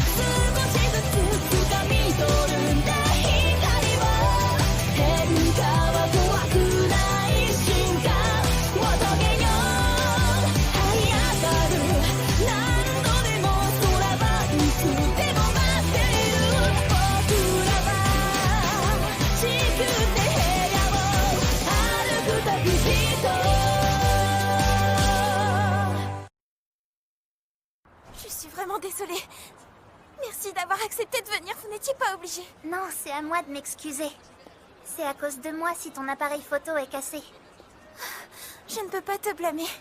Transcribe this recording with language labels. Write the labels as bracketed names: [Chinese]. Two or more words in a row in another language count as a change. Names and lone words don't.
[Japanese] 少しずつ掴み取るんだ光は変化は怖くない進化を遂げよう這い上がる何度でも空はいつでも待っている僕らは地球って部屋を歩く旅人 [French] Je suis vraiment désolée. Merci d'avoir accepté de venir, vous n'étiez pas obligé. Non, c'est à moi de m'excuser. C'est à cause de moi si ton appareil photo est cassé. Je ne peux pas te blâmer.